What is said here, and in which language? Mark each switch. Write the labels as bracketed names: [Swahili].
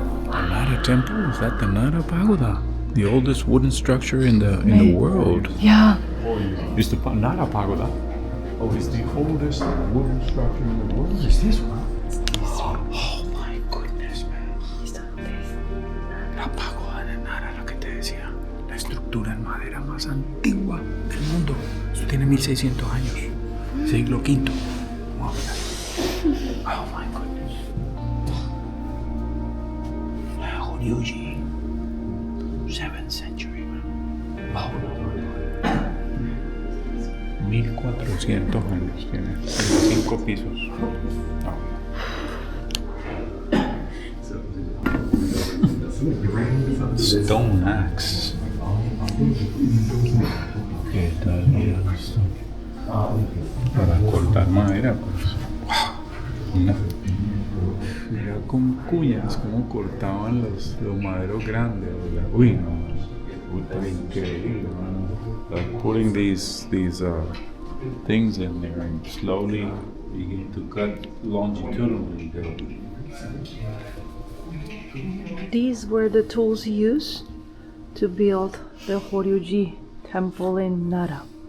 [English] The Nara Temple, is that the Nara Pagoda? The oldest wooden structure in the world. Yeah. Is the Nara Pagoda? Oh, it's the oldest wooden structure in the world. Is this one? Oh my goodness, man. [Spanish] La pagoda de Nara, lo que te decía. La estructura en madera más antigua del mundo. Esto tiene 1600 años. Siglo V. Wow. [English] Oh my goodness. La Horyuji. 7th century, man. Wow. [Spanish] 1400 años tiene, 5 pisos. [English] Stone axe. [Spanish] ¿Qué tal? Mira esto. Para cortar madera, pues. Mira con cuñas cómo cortaban los maderos grandes. Uy, no. Increíble, man. [English] Like putting these things in there and slowly begin to cut longitudinally. These were the tools used to build the Horyuji temple in Nara.